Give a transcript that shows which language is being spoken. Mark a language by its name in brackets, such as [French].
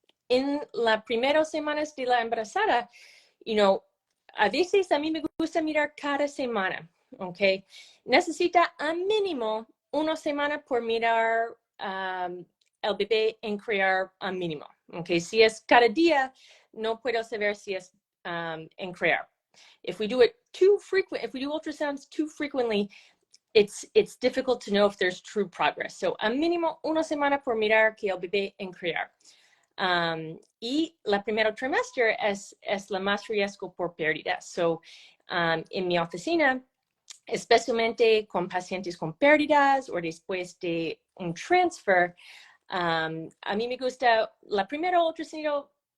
[Spanish] en las primeras semanas de la embarazada, a veces a mí me gusta mirar cada semana, ¿ok? Necesita a mínimo una semana por mirar el bebé en crear a mínimo, ¿ok? Si es cada día, no puedo saber si es en crear. [English] If we do it too frequent, if we do ultrasounds too frequently, it's difficult to know if there's true progress. [Spanish] So a mínimo una semana por mirar que el bebé en crear. Y la primera trimestre es la más riesgo por pérdida. So, en mi oficina, especialmente con pacientes con pérdidas o después de un transfer, a mí me gusta la primera ultrasonido.